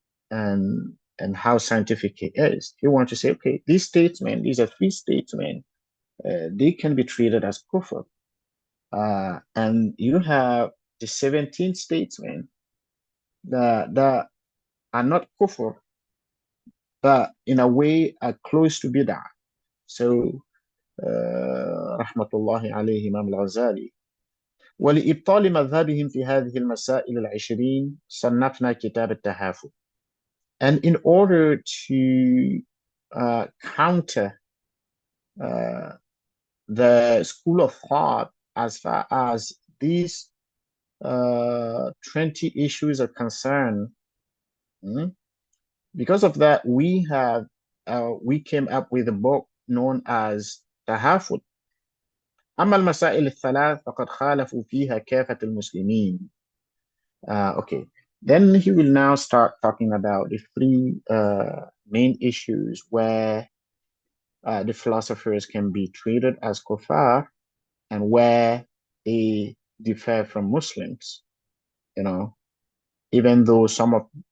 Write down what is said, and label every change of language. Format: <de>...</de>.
<en>and how scientific it is. You want to say, okay, these statements, these are three statements, they can be treated as kufr. And you have the 17 statements that are not kufr, but in a way are close to bid'ah. So, Raḥmatu'Llāhi alayhi Imam al-Ghazali.</en> <ar>ولإبطال مذهبهم في هذه المسائل العشرين صنفنا كتاب التحافظ.</ar> <en>And in order to counter the school of thought as far as these 20 issues are concerned, because of that, we came up with a book known as تحافظ.</en> <ar>أما المسائل الثلاث فقد خالفوا فيها كافة المسلمين.</ar> <en>Okay. Then he will now start talking about the three main issues where the philosophers can be treated as kuffar and where they differ from Muslims, even though some of,</en>